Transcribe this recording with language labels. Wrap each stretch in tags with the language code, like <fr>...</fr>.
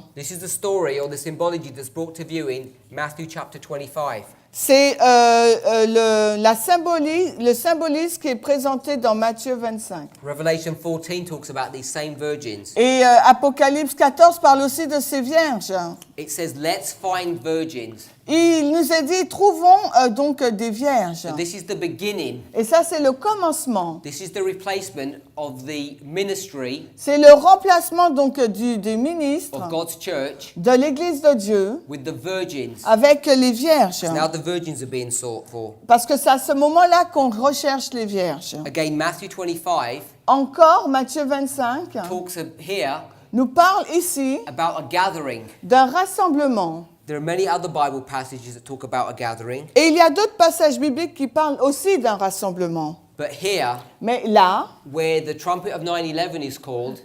<en>This is the story or the symbology that's brought to view in Matthew chapter 25.</en> <fr>C'est le symbolisme qui est présenté dans Matthieu 25.</fr> <en>Revelation 14 talks about these same virgins.</en> <fr>Et Apocalypse 14 parle aussi de ces vierges.</fr> <en>it says, let's find virgins.</en> <fr>il nous est dit, trouvons donc des vierges.</fr> <en>So this is the beginning.</en> <fr>Et ça, c'est le commencement.</fr> <en>This is the replacement of the ministry</en> <fr>C'est le remplacement donc des ministres</fr> <en>of God's church</en> <fr>de l'Église de Dieu</fr> <en>with the virgins.</en> <fr>avec les vierges.</fr> <en>Now the virgins are being sought for.</en> <fr>Parce que c'est à ce moment-là qu'on recherche les vierges.</fr> <en>Again, Matthew 25</en> <fr>Encore, Matthieu 25</fr> <en>talks here</en> <fr>nous parle ici</fr> <en>about a gathering.</en> <fr>d'un rassemblement.</fr> <en>There are many other Bible passages that talk about a gathering,</en> <fr>Et il y a d'autres passages bibliques qui parlent aussi d'un rassemblement.</fr> <en>but here,</en> <fr>Mais là,</fr> <en>where the trumpet of 9/11 is called,</en>